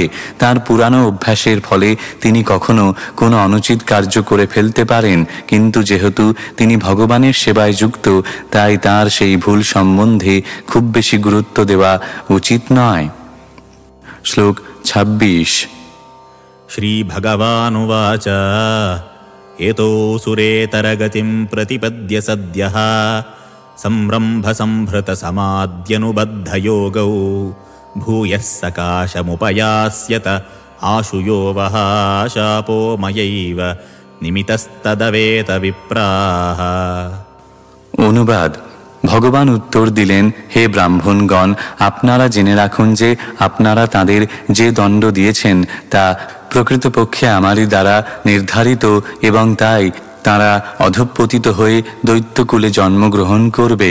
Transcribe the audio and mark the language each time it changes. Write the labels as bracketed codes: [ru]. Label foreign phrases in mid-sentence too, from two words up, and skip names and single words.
[bn] তার পুরানো অভ্যাসের ফলে তিনি কখনো কোনো অনুচিত কার্য করে ফেলতে পারেন, কিন্তু যেহেতু তিনি ভগবানের সেবায় যুক্ত, তাই তার সেই ভুল সম্বন্ধে খুব বেশি গুরুত্ব দেওয়া উচিত নয়। শ্লোক 26। [sa] श्रीभगवानुवाच एतोऽसुरेतरगतिं प्रतिपद्य सद्यः संरम्भसंभृतसमाद्यनुबद्धयोगौ भूयः सकाशमुपयास्यत आशुयो वः शापो मयैव निमितस्तदवेत विप्राः। [bn] অনুবাদ। ভগবান উত্তর দিলেন, হে ব্রাহ্মণগণ, আপনারা জেনে রাখুন যে আপনারা তাদের যে দণ্ড দিয়েছেন তা প্রকৃতপক্ষে আমারই দ্বারা নির্ধারিত এবং তাই তারা অধঃপতিত হয়ে দৈত্যকুলে জন্মগ্রহণ করবে।